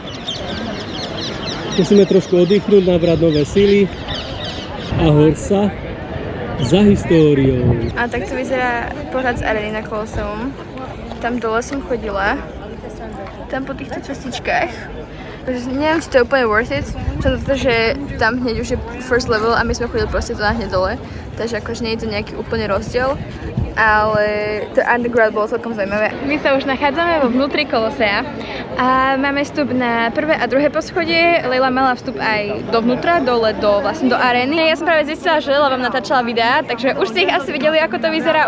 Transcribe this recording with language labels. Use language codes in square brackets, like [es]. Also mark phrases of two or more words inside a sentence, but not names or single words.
[sk] Musíme trošku oddychnúť, nabrať nové sily a hor sa za históriou. A tak to vyzerá pohľad z arény na Koloseum. Tam dole som chodila. Tam po týchto cestičkách. Neviem, či to je úplne [en] worth it, [sk] pretože tam hneď už je [en] first level [sk] a my sme chodili proste tu hneď dole, takže akože nie je to nejaký úplne rozdiel, ale to underground bolo celkom zaujímavé. My sa už nachádzame vo vnútri Kolosea a máme vstup na prvé a druhé poschodie. Leila mala vstup aj dovnútra, dole vlastne do arény. Ja som práve zistila, že Leila vám natáčala videá, takže už ste ich asi videli, ako to vyzerá.